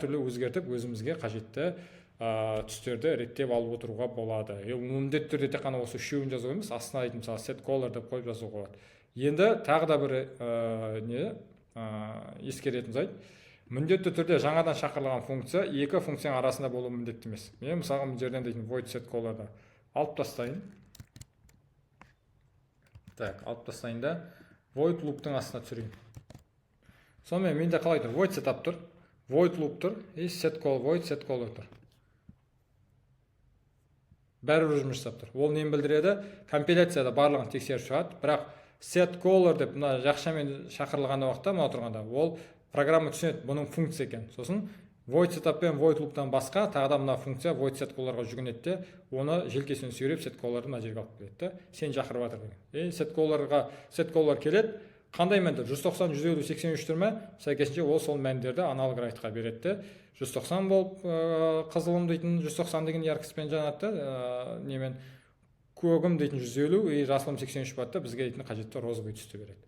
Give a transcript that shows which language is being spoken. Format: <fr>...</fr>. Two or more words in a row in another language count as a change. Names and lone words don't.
<kk>Сөйтіп солай әртүрлі өзгертіп өзімізге қажетті түстерді реттеп алып отыруға болады. Міндетті түрде тек қана осы үшеуін жазу емес, астына дейтін мысалы</kk> <en>set color</en> <kk>деп қойып жазуға болады. Енді тағы да бір ескеретін жайт, міндетті түрде жаңадан шақырылған функция екі функцияның арасында болуы міндетті емес. Мен мысалға бұл жерден дейтін</kk> <en>void set color'ды</en> <kk>алып тастайын. Так, алып тастайын да</kk> <en>void loop'тың</en> <kk>астына түсірейін. Сонымен менде қалай тұр?</kk> <en>Void setup</en> <kk>тұр,</kk> <en>void loop</en> <kk>тұр, и</kk> <en>set color, void set color</en> <kk>тұр. Бәрібір жұмыс жасап тұр. Ол нені білдіреді? Компиляцияда барлығын тексеріп шығады, бірақ</kk> <en>set color</en> <kk>деп мына жақшамен шақырылған уақытта мына тұрғанда ол программа түсінеді, бұның функция екен. Сосын</kk> <en>void setup</en> <kk>пен</kk> <en>void loop'тан</en> <kk>басқа тағы да мына функция</kk> <en>void set color'ға</en> <kk>жүгінеді де, оны желкесінен сүйреп</kk> <en>set color'ды</en> <kk>мына жерге алып келеді. Сен шақырып жатыр деген.</kk> <en>Set color</en> <kk>келеді. Қандай мәндер? 190, 150, 83 тұр ма? Сәйкесінше ол сол мәндерді аналог райтқа береді. 190 болып қызылым дейтін 190 деген яркіспен жанады, немен көгім дейтін 150, и жасылым 83 болады, бізге дейтін қажетті розовый түсті береді.</kk>